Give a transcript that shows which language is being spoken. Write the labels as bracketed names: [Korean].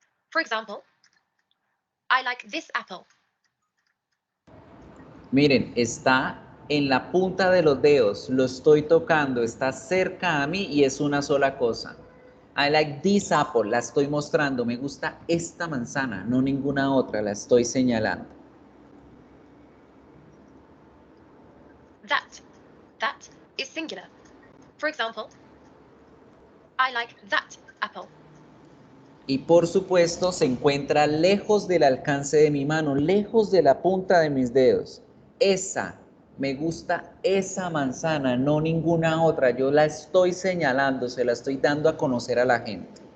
[English] For example, I like this apple. [Spanish] Miren, está en la punta de los dedos, lo estoy tocando, está cerca a mí y es una sola cosa. [English] I like this apple, [Spanish] la estoy mostrando, me gusta esta manzana, no ninguna otra, la estoy señalando. [English] That is singular. For example, I like that apple. [Spanish] Y por supuesto se encuentra lejos del alcance de mi mano, lejos de la punta de mis dedos. Esa, me gusta esa manzana, no ninguna otra. Yo la estoy señalando, se la estoy dando a conocer a la gente.